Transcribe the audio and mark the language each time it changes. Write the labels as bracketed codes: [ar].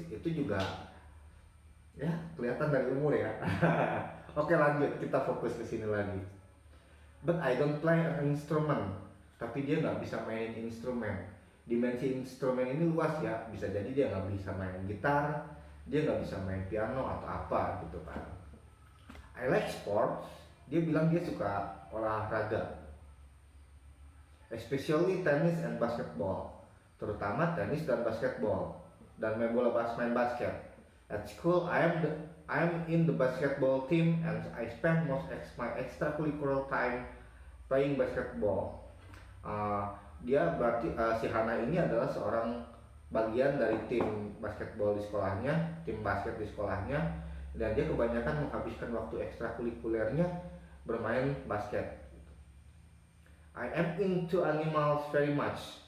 [id] Itu juga ya kelihatan dari umur ya. Oke lanjut, kita fokus ke sini lagi. [en] But I don't play an instrument. [id] Tapi dia nggak bisa main instrumen. Dimensi instrumen ini luas ya. Bisa jadi dia nggak bisa main gitar, dia nggak bisa main piano atau apa gitu kan. [en] I like sports. [id] Dia bilang dia suka olahraga, [en] especially tennis and basketball. [id] Terutama tenis dan basketball. Dan main basket. [en] At school I am in the basketball team and I spend my extracurricular time playing basketball. [id] Dia berarti si Hana ini adalah seorang bagian dari tim basketball di sekolahnya, tim basket di sekolahnya, dan dia kebanyakan menghabiskan waktu ekstrakurikulernya bermain basket. [en] I am into animals very much.